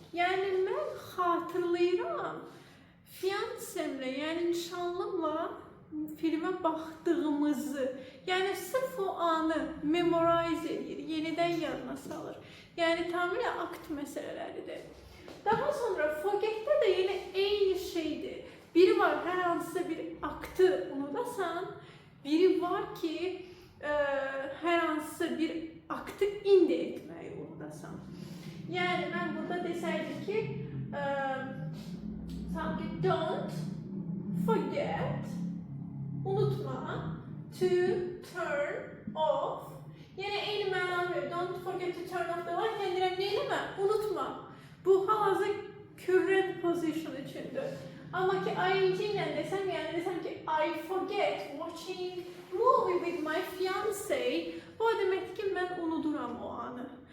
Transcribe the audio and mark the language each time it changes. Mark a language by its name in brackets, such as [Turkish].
[Azerbaijani] Yəni mən xatırlayıram fiancémlə, yəni nişanlımla filmə baxdığımızı. Yəni sırf o anı memorize edir, yenidən yadına salır. Yəni tamamilə akt məsələləridir. Daha sonra forget'də də yine eyni şeydir. Biri var, hər hansısa bir aktı unudasan, biri var ki, hər hansısa bir aktı indi etməyi unudasan. Yəni mən burada desəydim ki, sanki [English] don't forget, [Azerbaijani] unutma, [English] to turn off. [Azerbaijani] Yəni eyni mənanı verir. [English] Don't forget to turn off the light. [Azerbaijani] Yəni deyirəm, neynəmə? Unutma. Bu hal-hazır [English] current position [Azerbaijani] üçündür. Amma ki ing ilə desəm, yəni desəm ki [English] I forget watching movie with my fiancé, [Azerbaijani] bu deməkdir ki mən unuduram o anı.